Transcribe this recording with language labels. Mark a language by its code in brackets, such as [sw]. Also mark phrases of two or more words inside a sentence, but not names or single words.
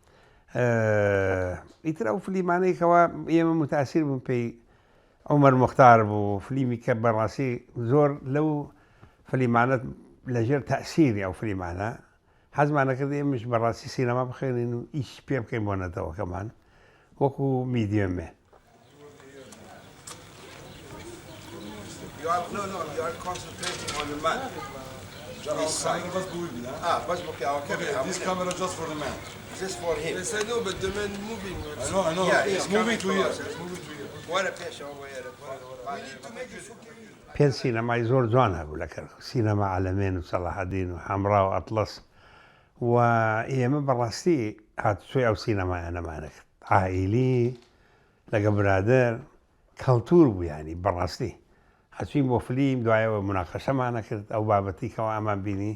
[ckb] ئیتر ئەو فلیمانەیەکەوە ئێمە متاسیر بوون پێی عومەر موختار بوو، فلیمی کە بەڕاستی زۆر لەو فلیمانە لەژێر تەئسیری ئەو فلیمانە حەزمانە کرد ئێمەش بەڕاستی سینەما بخوێنین و ئیش پێ بکەین بۆ نەتەوەکەمان وەکو میدیۆمێ. [en] This camera just for the man. Just for him. Yes, I know, but the man moving. I know. Yeah, it's moving to here. [ar] وأنا بيش هو يا [en] We need to make it. [ckb] پێنج سینەمای زۆر جوان هەبوو لە کەرکووک، سینەما عەلەمێن و سەلاحەدین و حەمرا و ئەتڵەس. و ئێمە بەڕاستی هاتوچۆی ئەو سینەمایانەمانە کرد، عائیلی لەگە برادەر کەڵتور بوو، ینی بەڕاستی هەچوین بۆ فلیم، دوایەوە مناقەشەمانە کرد ئەو بابەتی کەەوە ئەمان بینی.